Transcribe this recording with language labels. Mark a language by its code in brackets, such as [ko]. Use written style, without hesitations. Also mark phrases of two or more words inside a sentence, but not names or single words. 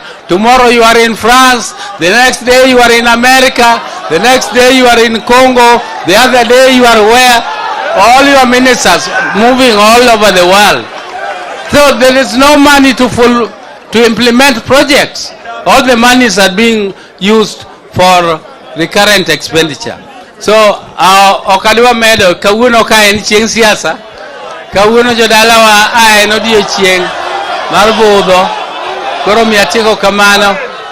[en] Tomorrow you are in France, the next day you are in America, the next day you are in Congo, the other day you are where? All your ministers moving all over the world. So there is no money to implement projects. All the monies are being used for recurrent expenditure. [luo] So okadwa medo kawuono ka en chieng' siasa, Kawuono jodalawa en odiochieng' mar budho. Koro miya tieko kamano.